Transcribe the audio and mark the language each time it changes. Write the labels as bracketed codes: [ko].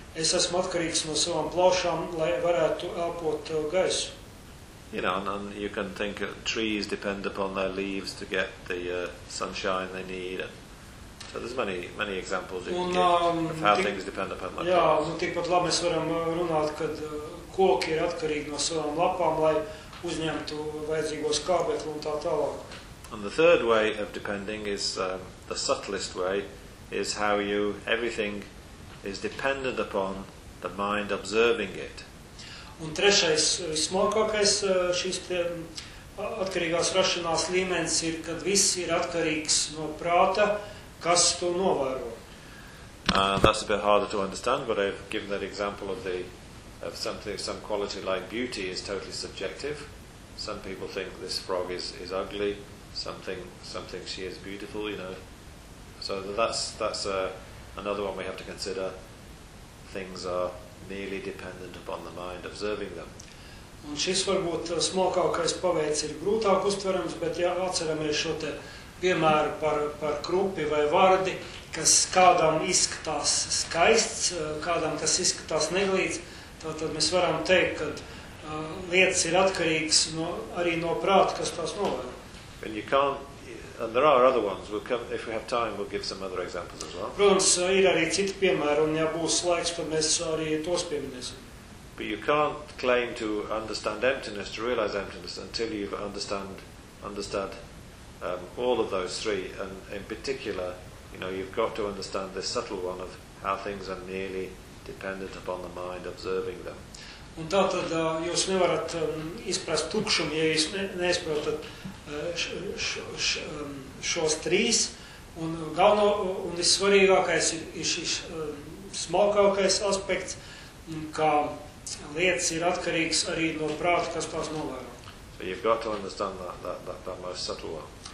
[lv] Es esmu atkarīgs no savām plaušām, lai varētu elpot gaisu. [en] You know, and you can think of trees depend upon their leaves to get the sunshine they need. So there's many examples you can give of how things depend upon my [lv] plaušām. Jā, un tikpat labi mēs varam runāt, kad koki ir atkarīgi no savām lapām, lai uzņemtu vajadzīgos kābekli un tā tālāk. [en] And the third way of depending is the subtlest way, is how you, everything is dependent upon the mind observing it. [lv] Un trešais, vismākākais šīs atkarīgās rašanās līmenis ir, kad viss ir atkarīgs no prāta, kas to novēro. [en] That's a bit harder to understand, but I've given that example of the of something, some quality like beauty is totally subjective. Some people think this frog is ugly, something she is beautiful, you know. So that's another one we have to consider. Things are merely dependent upon the mind observing them. [lv] Un šis varbūt smalkākais paveids ir grūtāk uztverams, bet ja atceramies šo te piemēru par krupi vai vardi, kas kādam izskatās skaists, kādam tas izskatās neglīts, tad mēs varam teikt, ka lietas ir atkarīgas no, arī no prāta, kas tās novēro. [en] And you can't, and there are other ones, we'll come, if we have time we'll give some other examples as well. [lv] Protams, ir arī citi piemēri, un ja būs laiks, tad mēs arī tos pieminēsim. [en] But you can't claim to understand emptiness, to realize emptiness, until you've understood all of those three, and in particular, you know, you've got to understand this subtle one of how things are merely dependent upon the mind observing them. [lv] Un tātad jūs nevarat izprast tukšumu, ja jūs neizprotat šos trīs, un galveno, un vissvarīgākais ir šis smalkākais aspekts, ka lietas ir atkarīgas arī no prāta, kas tās novēro. [en] So you've got to understand that most subtle one.